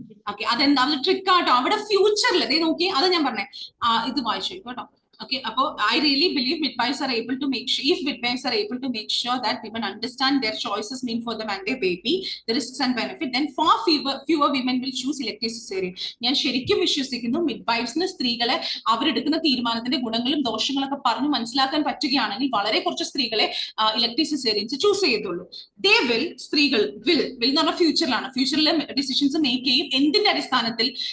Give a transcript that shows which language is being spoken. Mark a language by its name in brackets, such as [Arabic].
[Malayalam] Okay, അതെന്താ trick ആട്ടോ. അവിടെ ഫ്യൂച്ചറിൽ നോക്കി, അത് ഞാൻ പറഞ്ഞേ, ഇത് വായിച്ചു കേട്ടോ. [English] Okay, I really believe midwives are able to make sure, if midwives are able to make sure that women understand their choices mean for them and their baby, the risks and benefit, then far fewer women will choose elective cesarean. [Malayalam] ഞാൻ ശരിക്കും വിശ്വസിക്കുന്നു മിഡ്വൈഫ്സിന് സ്ത്രീകളെ അവരെടുക്കുന്ന തീരുമാനത്തിന്റെ ഗുണങ്ങളും ദോഷങ്ങളൊക്കെ പറഞ്ഞ് മനസ്സിലാക്കാൻ പറ്റുകയാണെങ്കിൽ വളരെ കുറച്ച് സ്ത്രീകളെ ഇലക്ടീവ് സിസേറിയൻസ് ചൂസ് ചെയ്തുള്ളൂ. സ്ത്രീകൾ വിൽ എന്ന് പറഞ്ഞ ഫ്യൂച്ചറിലെ ഡിസിഷൻസ് മേക്ക് ചെയ്യും. എന്തിന്റെ അടിസ്ഥാനത്തിൽ?